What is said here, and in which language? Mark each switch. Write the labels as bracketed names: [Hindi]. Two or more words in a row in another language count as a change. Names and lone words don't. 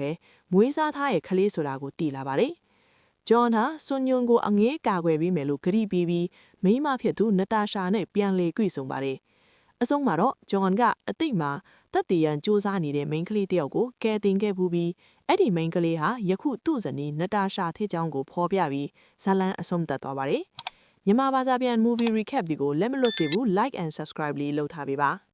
[Burmese] ပဲမွေးစားထားရဲ့ကလေးဆိုတာကိုသိလာပါတယ်။ဂျွန်ဟာဆွန်ညွန်ကိုအငဲကာကွယ်ပေးမယ်လို့ကတိပေးပြီးမိန်းမဖြစ်သူနတာရှာနဲ့ပြန်လေကြွဆုံပါတယ်။အဆုံးမှာတော့ဂျွန်ကအတိတ်မှာတက်တည်ရန်စူးစမ်းနေတဲ့မိန်းကလေးတယောက်ကိုကယ်တင်ခဲ့ပြီးအဲ့ဒီမိန်းကလေးဟာယခုသူ့ဇနီးနတာရှာထေချောင်းကိုဖော်ပြပြီးဇလန်အဆုံးသတ်သွားပါတယ်။မြန်မာဘာသာပြန် [English] movie recap [Burmese] ဒီကိုလက်မလွတ်စေဘူး [English] like and subscribe [Burmese] လေးလုပ်ထားပေးပါ